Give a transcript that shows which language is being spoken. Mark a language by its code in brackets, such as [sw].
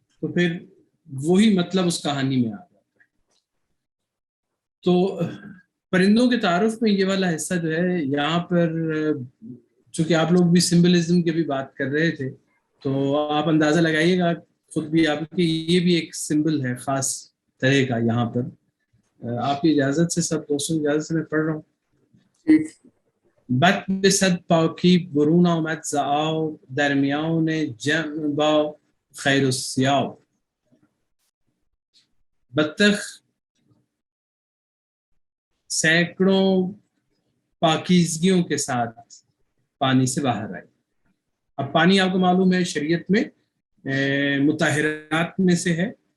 [ur] تو پھر وہی مطلب اس کہانی میں آ جاتا ہے. تو پرندوں کے تعارف میں یہ والا حصہ جو ہے یہاں پر، چونکہ آپ لوگ بھی سمبلزم کی بھی بات کر رہے تھے تو آپ اندازہ لگائیے گا خود بھی آپ کی، یہ بھی ایک سمبل ہے خاص طرح کا یہاں پر. آپ کی اجازت سے، سب دوستوں کی اجازت سے میں پڑھ رہا ہوں. [fa] بت بصد پاکی برون آمد ز آب، درمیان جمع با خیر السیاب. [ur] بطخ سینکڑوں پاکیزگیوں کے ساتھ پانی سے باہر آئی. اب پانی آپ کو معلوم ہے شریعت میں مطہرات میں سے ہے.